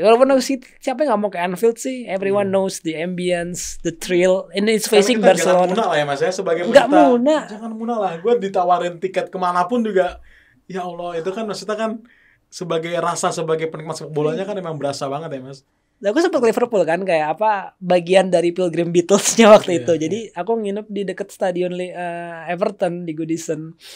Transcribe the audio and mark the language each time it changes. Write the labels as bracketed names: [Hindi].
[Indonesian] Walaupun siapa yang nggak mau ke Anfield sih? [English] Everyone knows the ambience, the thrill, and it's facing Barcelona. [Indonesian] Jangan munah lah ya Mas ya, sebagai Nggak pecinta. munah. Jangan munah lah. Gue ditawarin tiket kemanapun juga. Ya Allah, itu kan maksudnya kan sebagai rasa sebagai penikmat sepak bolanya kan emang berasa banget ya Mas. Nah, aku sempat ke Liverpool kan, kayak apa bagian dari Pilgrim Beatles-nya waktu itu. Jadi aku nginep di dekat stadion Everton di Goodison.